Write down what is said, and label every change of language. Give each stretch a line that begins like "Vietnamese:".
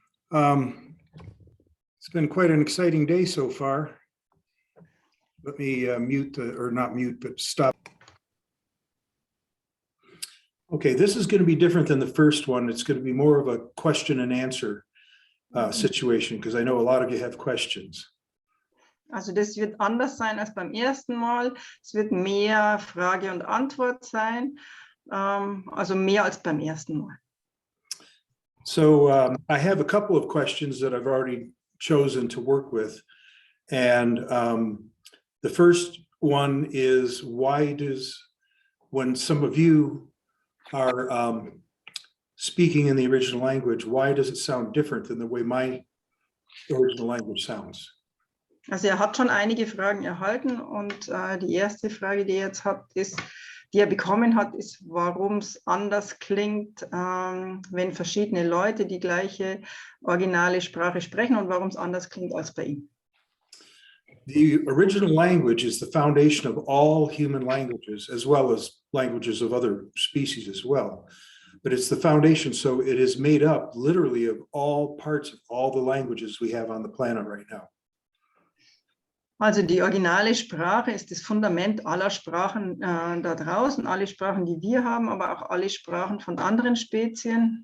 English: It's been quite an exciting day so far. Let me mute, or not mute, but stop. Okay, this is going to be different than the first one. It's going to be more of a question and answer situation, because I know a lot of you have questions.
German: Also das wird anders sein als beim ersten Mal. Es wird mehr Frage und Antwort sein, also mehr als beim ersten Mal.
English: So I have a couple of questions that I've already chosen to work with. And the first one is, why does, when some of you are speaking in the original language, why does it sound different than the way my original language sounds?
German: Also hat schon einige Fragen erhalten und die erste Frage, die er jetzt hat, ist, die er bekommen hat, ist, warum es anders klingt, wenn verschiedene Leute die gleiche originale Sprache sprechen und warum es anders klingt als bei ihm.
English: The original language is the foundation of all human languages, as well as languages of other species as well. But it's the foundation, so it is made up literally of all parts of all the languages we have on the planet right now.
German: Also die originale Sprache ist das Fundament aller Sprachen da draußen, alle Sprachen, die wir haben, aber auch alle Sprachen von anderen Spezies.